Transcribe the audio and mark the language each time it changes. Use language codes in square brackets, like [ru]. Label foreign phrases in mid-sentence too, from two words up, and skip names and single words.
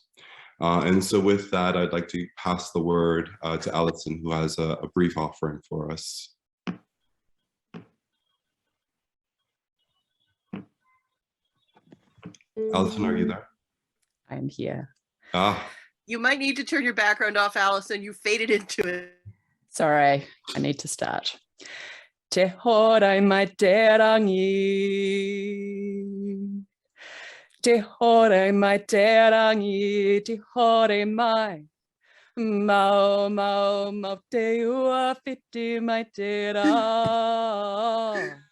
[en] And so with that, I'd like to pass the word to Allison, who has a brief offering for us. Allison, are you there? I'm here. You might need to turn your background off, Allison. You faded into it. Sorry, I need to start. [mi] Te horai mai te rangi. Te horai mai te rangi. Te horai mai. Mau, mau, mau te ua whiti mai te rā.